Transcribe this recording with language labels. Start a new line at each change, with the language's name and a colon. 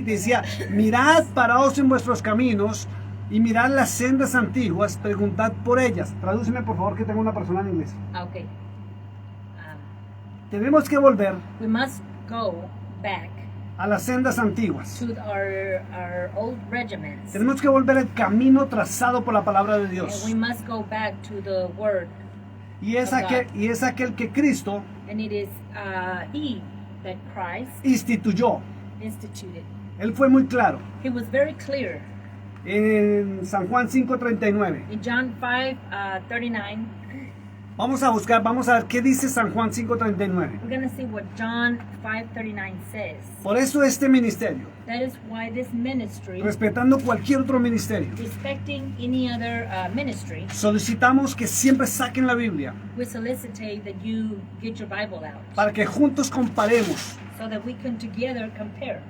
Spanish: Decía, mirad, paraos en vuestros caminos y mirad las sendas antiguas, preguntad por ellas. Tradúceme, por favor, que tengo una persona en inglés. Ok. Tenemos que volver.
English: We must go back
Spanish: a las sendas antiguas.
English: To our old regiments.
Spanish: Tenemos que volver al camino trazado por la palabra de Dios.
English: And we must go back to the word.
Spanish: Y es aquel que Cristo
English: And it is he that Christ
Spanish: instituyó.
English: Instituted.
Spanish: Él fue muy claro.
English: He was very clear.
Spanish: En San Juan 5:39.
English: In John 5:39.
Spanish: Vamos a ver qué dice San Juan 5:39.
English: We're going to see what John 5:39 says.
Spanish: Por eso este ministerio,
English: that is why this ministry,
Spanish: respetando cualquier otro ministerio,
English: respecting any other ministry,
Spanish: solicitamos que siempre saquen la Biblia,
English: we solicitate that you get your Bible out,
Spanish: para que juntos comparemos
English: so that we can together compare